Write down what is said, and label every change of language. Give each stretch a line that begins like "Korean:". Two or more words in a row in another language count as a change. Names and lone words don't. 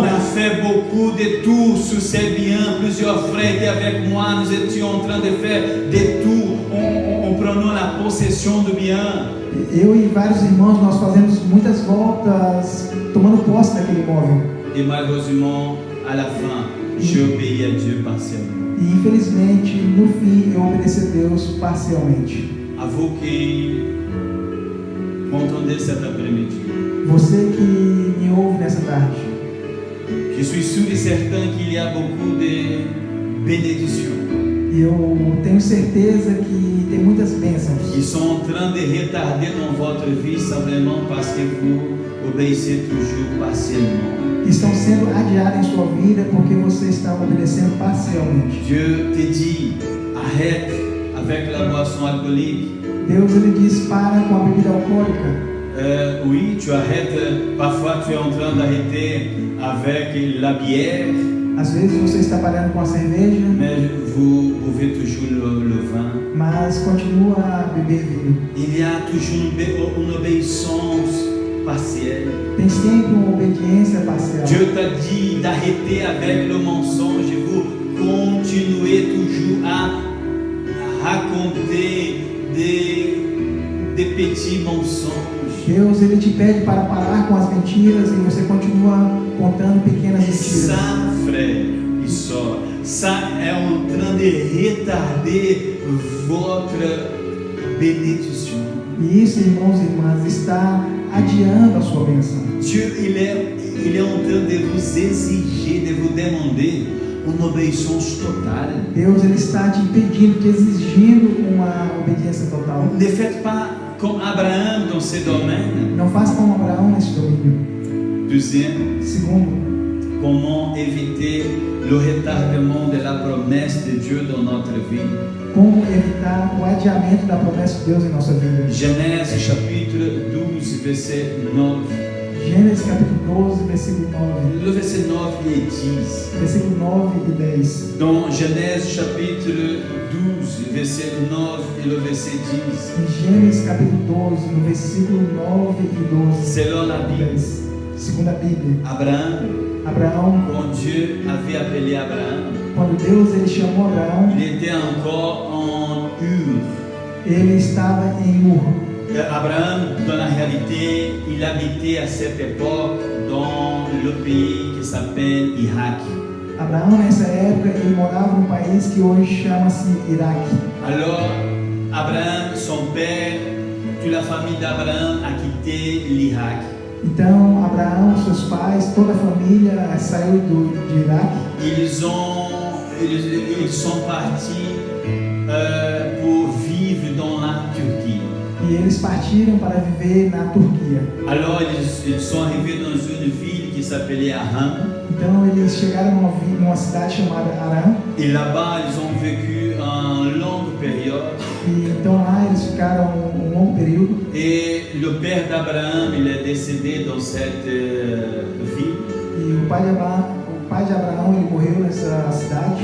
French: On a fait beaucoup de tours sur ces biens. Plusieurs frères étaient avec moi. Nous étions en train de faire des tours. On prenant la possession du bien.
Portuguese: Eu e vários irmãos, nós fazemos muitas voltas tomando posse daquele imóvel.
French: Et malheureusement, à la fin, j'ai obéi à Dieu partiellement.
Portuguese: E infelizmente, no fim, eu obedeci a Deus parcialmente.
French: À vous qui m'entendez cet après-midi,
Portuguese: Você que me ouve nessa tarde,
French: je suis sûr et certain qu'il y a beaucoup de bénédictions
Portuguese: eu tenho certeza que tem muitas bênçãos
French: qui sont en train de retarder dans votre vie simplement parce que vous obéissez toujours partiellement.
Portuguese: que estão sendo adiadas em sua vida porque você está obedecendo parcialmente.
French: Dieu te dit, arrête avec la boisson alcoolique.
Portuguese: Deus ele diz para com a bebida alcoólica.
French: Oui, tu arrêtes, parfois tu es en train d'arrêter avec la bière,
Portuguese: Às vezes você está parando com a cerveja,
French: mais vous buvez toujours le vin.
Portuguese: mas continua a beber vinho.
French: Il y a toujours une obéissance partielle.
Portuguese: Tem sempre uma obediência parcial.
French: Dieu t'a dit d'arrêter avec le mensonge et vous continuez toujours à raconter des petits mensonges.
Portuguese: Deus, Ele te pede para parar com as mentiras e você continua contando pequenas
French: Et
Portuguese: mentiras.
French: ça, frère et sœurs, ça est en train de retarder votre bénédiction.
Portuguese: E isso, irmãos e irmãs, está adiando a sua bênção.
French: Dieu, il est en train de vous exiger, de vous demander une obéissance totale.
Portuguese: Deus, Ele está te pedindo, te exigindo uma obediência total.
French: Ne faites pas comme Abraham dans ce domaine.
Portuguese: Não faça como Abraão nesse domínio.
French: Deuxième,
Portuguese: Segundo,
French: comment éviter le retardement de la promesse de Dieu dans notre vie.
Portuguese: como evitar o adiamento da promessa de Deus em nossa vida.
French: Genèse chapitre 12, verset 9.
Portuguese: Gênesis capítulo 12, versículo 9.
French: Le verset 9 et 10.
Portuguese: Versículo 9 e 10.
French: Dans Genèse chapitre 12, verset 9 et le verset 10.
Portuguese: Em Gênesis capítulo 12, no versículo 9 e 12.
French: Selon la Bible,
Portuguese: 10. Segundo a Bíblia,
French: Abraham,
Portuguese: Abraão,
French: quand Dieu avait appelé Abraham,
Portuguese: quando Deus ele chamou Abraão,
French: il était encore en Ur.
Portuguese: ele estava em Ur.
French: Abraham, dans la réalité, il habitait à cette époque dans le pays qui s'appelle Irak.
Portuguese: Abraão, nessa época, ele morava num país que hoje chama-se Iraque.
French: Alors, Abraham, son père, toute la famille d'Abraham a quitté l'Irak.
Portuguese: Então, Abraão, seus pais, toda a família saiu de Iraque.
French: Ils sont partis pour vivre dans la Turquie.
Portuguese: E eles partiram para viver na Turquia.
French: Alors, ils sont arrivés dans une ville qui s'appelait Aram.
Portuguese: Então, eles chegaram numa cidade chamada Aram.
French: Et là-bas, ils ont vécu une longue période.
Portuguese: E então lá eles ficaram um longo período.
French: Et le père d'Abraham, il est décédé dans cette ville.
Portuguese: E o pai de Abraão, ele morreu nessa cidade.